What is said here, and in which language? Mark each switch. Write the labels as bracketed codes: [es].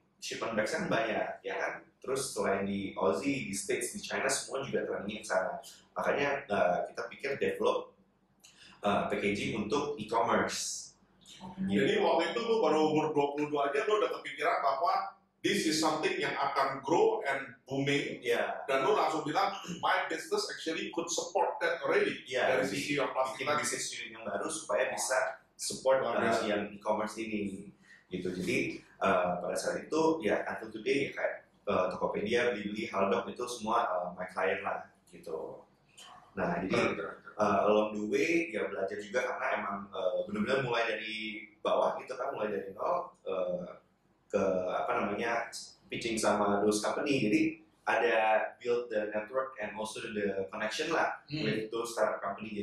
[id] Shipment bags kan banyak, ya kan? Terus selain di Aussie, di States, di China, semua juga trending ke sana. Makanya kita pikir develop packaging untuk e-commerce. Jadi waktu itu lu baru umur 22 aja lu udah kepikiran bahwa [en] this is something [id] yang akan [en] grow and booming. [id] Dan lu langsung bilang, [en] my business actually could support that already. [id] Dari sisi yang plastik bikin bisnis unit yang baru supaya bisa support yang e-commerce ini. Gitu. Jadi pada saat itu ya [en] until today [id] kayak Tokopedia, Blibli, Halodoc itu semua [en] my client [id] lah gitu. Nah jadi [en] along the way [id] ya belajar juga karena emang benar-benar mulai dari bawah gitu kan, mulai dari nol ke pitching sama [en] those company. [id] Jadi ada [en] build the network and also the connection [id] lah [en] with those startup company.